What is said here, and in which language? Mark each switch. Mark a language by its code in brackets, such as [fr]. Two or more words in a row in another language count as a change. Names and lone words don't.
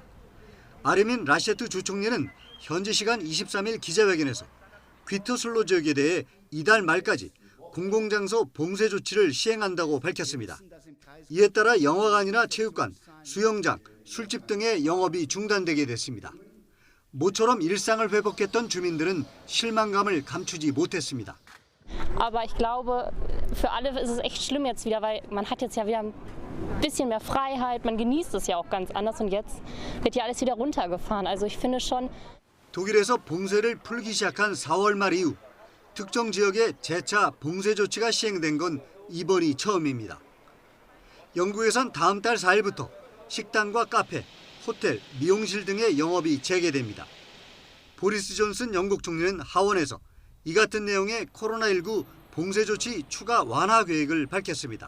[ko] 아르민 라셰트 주총리는 현지 시간 23일 기자회견에서 귀토슬로 지역에 대해 이달 말까지 공공장소 봉쇄 조치를 시행한다고 밝혔습니다. 이에 따라 영화관이나 체육관, 수영장, 술집 등의 영업이 중단되게 됐습니다. 모처럼 일상을 회복했던 주민들은 실망감을 감추지 못했습니다. [de] Aber ich glaube, für alle ist es echt schlimm jetzt wieder, weil man hat jetzt ja wieder ein bisschen mehr Freiheit, man genießt es ja auch ganz anders und jetzt wird ja alles wieder runtergefahren. Also ich finde schon. [ko] 독일에서 봉쇄를 풀기 시작한 4월 말 이후 특정 지역에 재차 봉쇄 조치가 시행된 건 이번이 처음입니다. 영국에선 다음 달 4일부터 식당과 카페, 호텔, 미용실 등의 영업이 재개됩니다. 보리스 존슨 영국 총리는 하원에서 이 같은 내용의 코로나19 봉쇄 조치 추가 완화 계획을 밝혔습니다.